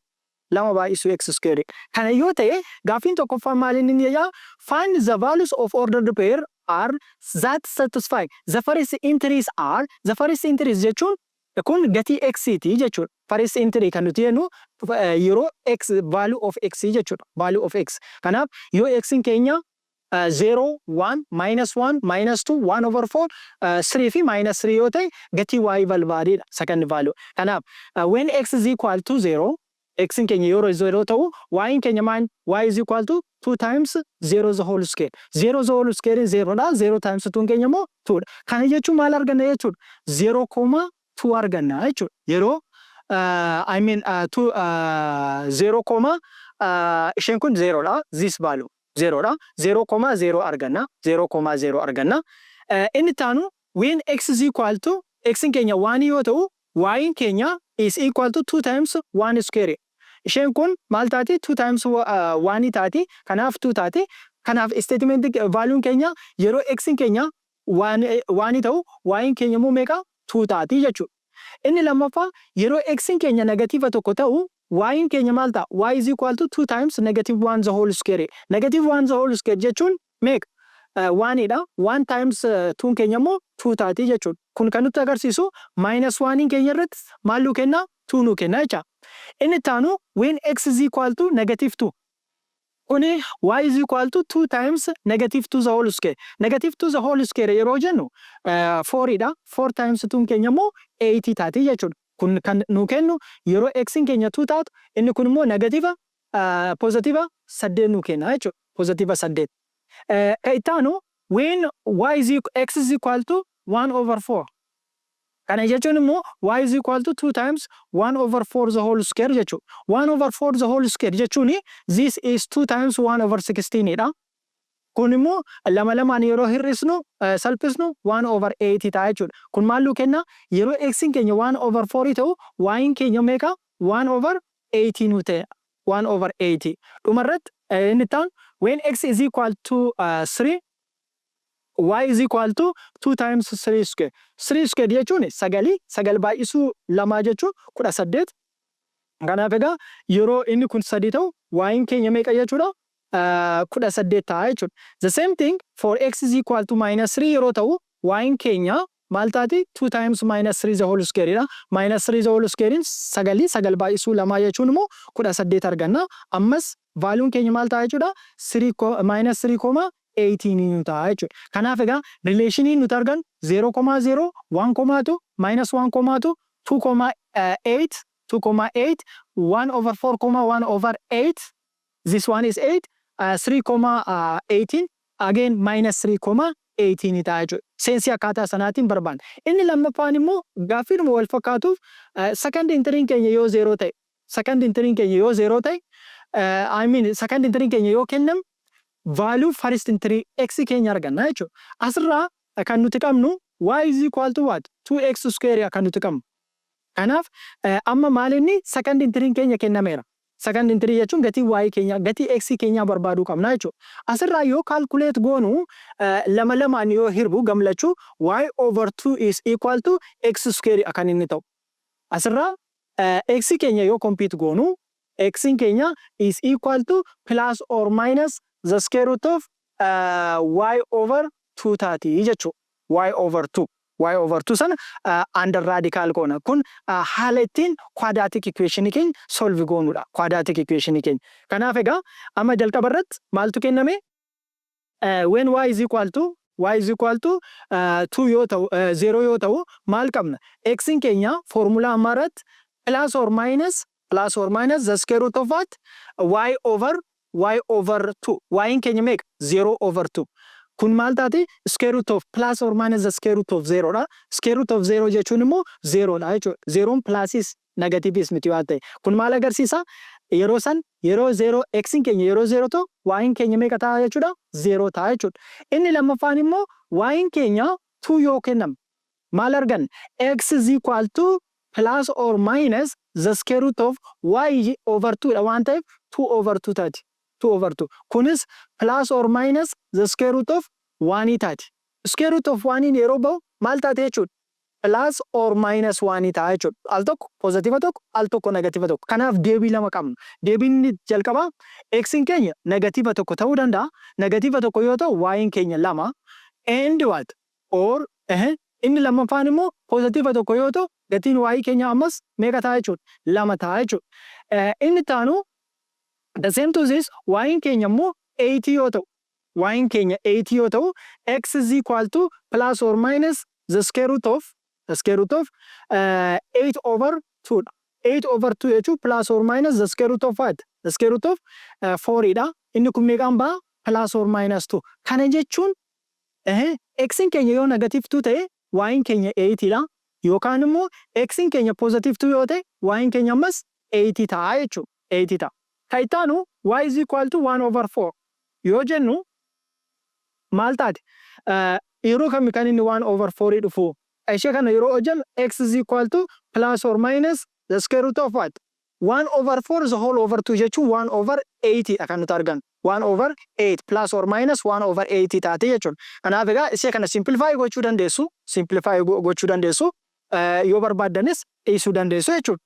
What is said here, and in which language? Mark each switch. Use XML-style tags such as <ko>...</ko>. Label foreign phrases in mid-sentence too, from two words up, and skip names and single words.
<om>Lama baay'isu</om> <en>x square.</en> <om>Kana yoo ta'e gaafiin tokkoffaan maal inni jedhaa?</om> <en>Find the values of ordered pair are that satisfy the first entries are the first entries</en> <om>jechuun kun gatii x ti jechuudha.</om> <en>First entry</en> <om>kan nuti jennu yeroo x</om> <en>value of x</en> <om>jechuudha.</om> <en>Value of x.</en> <om>Kanaaf yoo x keenya 0, 1, -1, -2, 1/4, 3 fi -3 yoo ta'e gatii y valbaadidha.</om> <en>Second value.</en> <om>Kanaaf</om> <en>when x is equal to 0</en> <om>x keenya yeroo 0 ta'u y keenya maal?</om> <en>Y is equal to 2 times 0 the whole square. 0 the whole square is 0 dha. 0 times 2</en> <om>keenya immoo</om> <en>2 dha.</en> <om>Kana jechuun maal arganna jechuudha? 0,2 arganna jechuudha. Yeroo</om> <en>I mean</en> <om>0, isheen kun 0 dha.</om> <en>This value</en> <om>0 dha. 0,0 arganna. 0,0 arganna. Inni taanu</om> <en>when x is equal to x</en> <om>keenya 1 yoo ta'u y keenya</om> <en>is equal to 2 times 1 square.</en> <om>Isheen kun maal taati?</om> <en>2 times 1</en> <om>taati. Kanaaf 2 taati. Kanaaf statement value keenya yeroo x keenya 1 ta'u y keenya immoo meeqa? 2 taati jechuudha. Inni lammaffaa yeroo x keenya negative tokko ta'u y keenya maal ta'a?</om> <en>Y is equal to 2 times -1 the whole square. -1 the whole square</en> <om>jechuun meeqa? 1 dha.</om> <en>1 times 2</en> <om>keenya immoo 2 taati jechuudha. Kun kan nutti agarsiisu -1 keenya irratti maal nu kenna? 2 nu kenna jecha. Inni taanu</om> <en>when x is equal to -2. Kuni y is equal to 2 times -2 the whole square. -2 the whole square</en> <om>yeroo jennu 4 dha.</om> <en>4 times 2</en> <om>keenya immoo 8 taati jechuudha. Kun kan nu kennu yeroo x keenya 2 taatu inni kun immoo</om> <en>negative positive 8</en> <om>nu kenna jechuudha.</om> <en>Positive 8.</en> <om>Kan ittaanu</om> <en>when x is equal to 1/4.</en> <om>Kana jechuun immoo</om> <en>y is equal to 2 times 1/4 the whole square jechuudha. 1/4 the whole square jechuun this is 2 times 1/16 dha.</en> <om>Kun immoo lamaan yeroo hir'isnu salphisnu 1/8 ta'a jechuudha. Kun maal nu kenna? Yeroo x keenya 1/4 ta'u y keenya meeqa? 1/8 nu ta'e.</om> <en>1/8.</en> <om>Dhumarratti inni ta'an</om> <en>when x is equal to 3 y is equal to 2 times 3 square. 3 square</en> <om>jechuun sagal baay'isuu 2 jechuun 18. Kanaaf egaa yeroo inni kun 3 ta'u y'n keenya meeqa jechuudha? 18 ta'a jechuudha.</om> <en>The same thing for x is equal to -3</en> <om>yeroo ta'u y'n keenya maal taati?</om> <en>2 times -3 the whole square dha. -3 the whole square</en> <om>sagal baay'isuu lamaa jechuun immoo 18 arganna. Ammas vaaluun keenya maal ta'a jechuudha? -3, 18 nu ta'a jechuudha. Kanaaf egaa rileeshinii nuti argan 0,0, 1,2, -1,2, 2,8, 2,8, 1/4, 1/8.</om> <en>This one is 8, 3,18, again -3,18</en> <om>ta'a jechuudha. Seensi akkaataa sanaatiin barbaanna. Inni lammaffaan immoo gaaffiidhuma wal fakkaatuuf</om> <en>second entry</en> <om>keenya yoo 0 ta'e,</om> <en>second entry</en> <om>keenya yoo 0 ta'e,</om> <en>second entry</en> <om>keenya yoo kenname</om> <en>value first entry x</en> <om>keenya arganna jechuudha. Asirraa kan nuti qabnu</om> <en>y is equal to what? 2x square</en> <om>kan nuti qabnu. Kanaaf amma maalinni</om> <en>second entry</en> <om>keenya kennameera.</om> <en>Second entry</en> <om>jechuun gatii y keenya, gatii x keenya barbaaduu qabna jechuudha. Asirraa yoo calculate goonu lama lamaan yoo hirbu gamlachuu</om> <en>y over 2 is equal to x square</en> <om>akan inni ta'u. Asirraa x keenya yoo compute goonu x keenya</om> <en>is equal to plus or minus the square root of y over 2</en> <om>taati jechuudha.</om> <en>Y over 2. Y over 2</en> <om>sana</om> <en>under radical</en> <om>goona. Kun haala ittiin</om> <en>quadratic equation</en> <om>keenya solve goonudha.</om> <en>Quadratic equation</en> <om>keenya. Kanaaf egaa amma jalqaba irratti maaltu kenname?</om> <en>When y is equal to 2</en> <om>yoo ta'u 0 yoo ta'u maal qabna? X keenya formula amma irratti</om> <en>plus or minus the square root of what? Y over 2.</en> <om>Y keenya meeqa?</om> <en>0 over 2.</en> <om>Kun maal taati?</om> <en>Square root of plus or minus the square root of 0 dha. Square root of 0</en> <om>jechuun immoo 0 dha jechuudha. 0 plusis negativis miti waan ta'e. Kun maal agarsiisa? Yeroo san yeroo 0 x keenya yeroo 0 ta'u y keenya meeqa ta'a jechuudha? 0 ta'a jechuudha. Inni lammaffaan immoo y keenya 2 yoo kenname maal argan?</om> <en>X is equal to plus or minus the square root of y over 2</en> <om>dha waan ta'eef</om> <en>2 over 2 taati. 2 over 2. Kunis plus or minus the square root of 1 taati. Square root of 1</en> <om>yeroo ba'u maal taate jechuudha?</om> <en>Plus or minus 1</en> <om>ta'a jechuudha. Al tokko positive tokko, al tokko negative tokko. Kanaaf deebii lama qabna. Deebiin jalqabaa x keenya negative tokko ta'uu danda'a. Negative tokko yoo ta'u y keenya 2</om> <en>and what?</en> <om>Or inni lammaffaan immoo positive tokko yoo ta'u gatiin y keenya ammas meeqa ta'a jechuudha? 2 ta'a jechuudha. Inni taanu</om> <en>the same to this</en> <om>y keenya immoo 80 yoo ta'u y keenya 80 yoo ta'u</om> <en>x is equal to plus or minus the square root of 8 over 2</en> <om>dha.</om> <en>8 over 2 jechuun plus or minus the square root of what? The square root of 4 dha.</en> <om>Inni kun meeqaan ba'a?</om> <en>Plus or minus 2.</en> <om>Kana jechuun x keenya yoo negative 2 ta'e y keenya 80 dha. Yookaan immoo x keenya positive 2 yoo ta'e y keenya ammas 80 ta'a jechuudha. 80 ta'a. Kan itti aanu</om> <en>y is equal to 1 over 4</en> <om>yoo jennu maal taati? Yeroo kamii kan inni 1 over 4 dhufu? Ishee kana yeroo hojjennu</om> <en>x is equal to plus or minus the square root of what? 1 over 4 the whole over 2 jechuun 1 over 80 dha</en> <om>kan nuti argannu.</om> <en>1 over 8 plus or minus 1 over 80</en> <om>taate jechuudha. Kanaaf egaa ishee kana simplify gochuu dandeessu. Yoo barbaaddanis dhiisuu dandeessu jechuudha.</om>